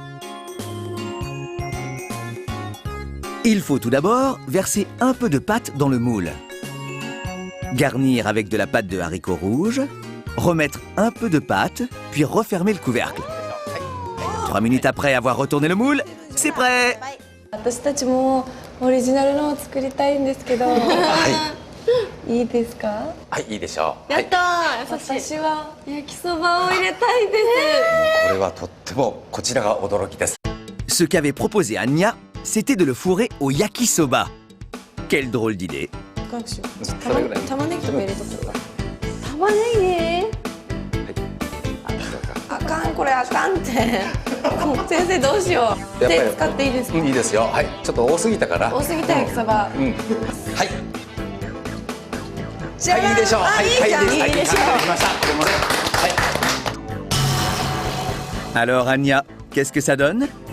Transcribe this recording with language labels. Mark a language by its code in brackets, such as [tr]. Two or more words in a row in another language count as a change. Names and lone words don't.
[fr] Il faut tout d'abord verser un peu de pâte dans le moule. Garnir avec de la pâte de haricots rouges, remettre un peu de pâte, puis refermer le couvercle. 3 minutes après avoir retourné le moule, c'est prêt! [ja] 私たちもオリジナルのを作りたいんですけど、いいですか？はい、いいでしょう。やったー、私は焼きそばを入れたいです。これはとってもこちらが驚きです。 [fr] Ce qu'avait proposé Anya, c'était de le fourrer au yakisoba. Quelle drôle d'idée! [ja] 玉ねぎとか入れとくか。玉ねぎ？あかん、これあかんって。先生どうしよう。手使っていいですか？いいですよ。はい、ちょっと多すぎたから。多すぎた焼きそば。はい。はい、いいでしょう。はい、はい、いいでしょう。できました。これもね。はい。 [fr] Alors Anya, qu'est-ce que ça donne?